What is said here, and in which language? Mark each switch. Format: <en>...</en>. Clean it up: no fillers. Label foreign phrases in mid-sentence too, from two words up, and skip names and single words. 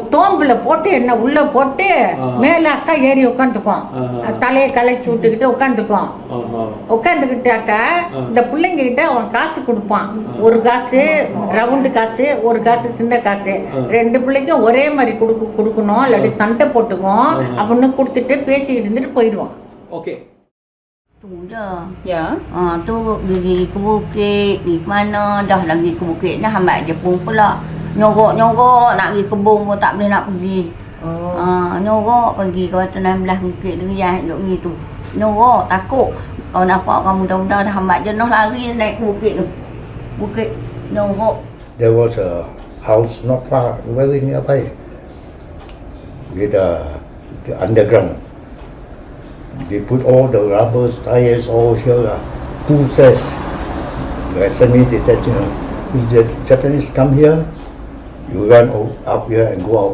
<ta>தோம்புல போட்டு என்ன உள்ள போட்டு மேல அக்கா ஏறி உட்காந்துக்குவோம், தலையை களைச்சி விட்டுக்கிட்டு உட்காந்துக்குவோம். உட்காந்துக்கிட்டாக்கா இந்த பிள்ளைங்க கிட்ட அவன் காசு கொடுப்பான். ஒரு காசு ரவுண்டு காசு, ஒரு காசு சின்ன காசு. ரெண்டு பிள்ளைக்கும் ஒரே மாதிரி கொடுக்கணும், இல்லாட்டி சண்டை போட்டுக்குவோம் அப்படின்னு கொடுத்துட்டு பேசிக்கிட்டு இருந்துட்டு போயிடுவோம்.</ta> <ms>Okay. Tu je. Ya. Tu pergi ke bukit, pergi ke mana, dah lagi ke bukit dah hambat dia pun pula. Nyorok-nyorok nak pergi kebun pun tak boleh nak pergi. Nyorok pergi ke 16 bukit Deriah duk pergi tu. Nyorok takut kau nampak kau muda-muda dah hambat je noh lari naik ke bukit tu. Bukit nyorok.</ms> <en>There was a house not far, very nearby, with the underground. They put all the rubber tires all here, 2 sets. The semi-detached. If the Japanese come here, you run up here and go out.</en>